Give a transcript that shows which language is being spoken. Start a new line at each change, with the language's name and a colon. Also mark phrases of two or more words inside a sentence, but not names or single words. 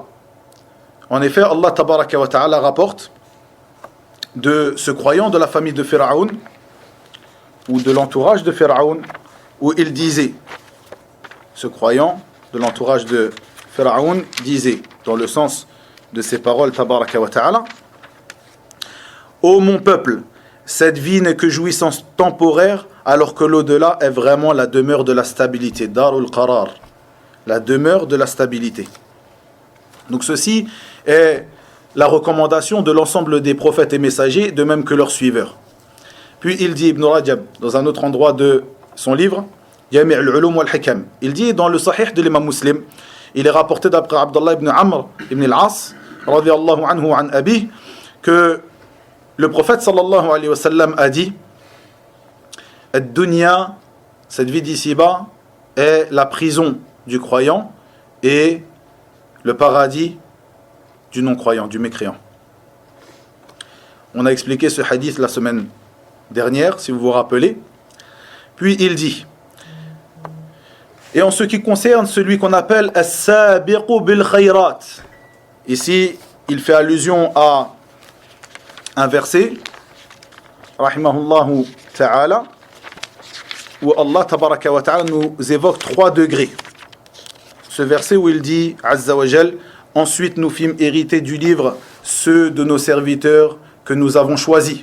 French: En effet, Allah
Arabic: تبارك وتعالى
French: rapporte de ce croyant de la famille de Pharaon ou de l'entourage de Pharaon, où il disait, ce croyant de l'entourage de Pharaon disait, dans le sens de ces paroles
Arabic: تبارك وتعالى,
French: ô mon peuple, cette vie n'est que jouissance temporaire, alors que l'au-delà est vraiment la demeure de la stabilité,
Arabic: دار القرار,
French: la demeure de la stabilité. Donc ceci est la recommandation de l'ensemble des prophètes et messagers, de même que leurs suiveurs. Puis il dit, Ibn Rajab, dans un autre endroit de son livre, Jami' al-Ulum wal-Hikam, il dit dans le Sahih de l'imam Muslim, il est rapporté d'après Abdullah ibn Amr ibn al-As,
Arabic: رضي الله عنه عن أبيه,
French: que le prophète
Arabic: صلى الله عليه وسلم
French: a dit, ad-dunya, cette vie d'ici-bas, est la prison du croyant et le paradis du non-croyant, du mécréant. On a expliqué ce hadith la semaine dernière, si vous vous rappelez. Puis il dit, et en ce qui concerne celui qu'on appelle
Arabic: السابق بالخيرات,
French: ici il fait allusion à un verset,
Arabic: رحمه الله تعالى,
French: où Allah
Arabic: تبارك وتعالى
French: nous évoque 3 degrés. Ce verset où il dit,
Arabic: عز وجل,
French: ensuite nous fîmes hériter du livre ceux de nos serviteurs que nous avons choisis.